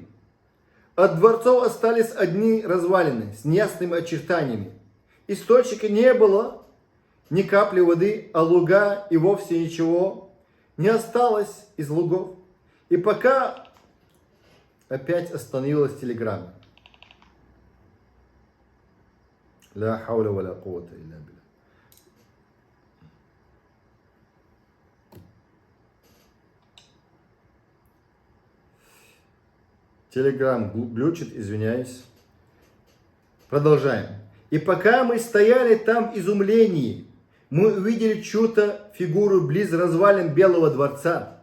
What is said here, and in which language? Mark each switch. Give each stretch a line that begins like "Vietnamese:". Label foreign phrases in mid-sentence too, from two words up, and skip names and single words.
Russian: От дворцов остались одни развалины с неясными очертаниями. Источника не было ни капли воды, а луга и вовсе ничего не осталось из лугов. И пока опять остановилась Телеграм.
Arabic: لا حول ولا قوة إلا بالله.
Russian: Телеграм глючит, извиняюсь. Продолжаем. И пока мы стояли там в изумлении, мы увидели чью-то фигуру близ развалин Белого дворца.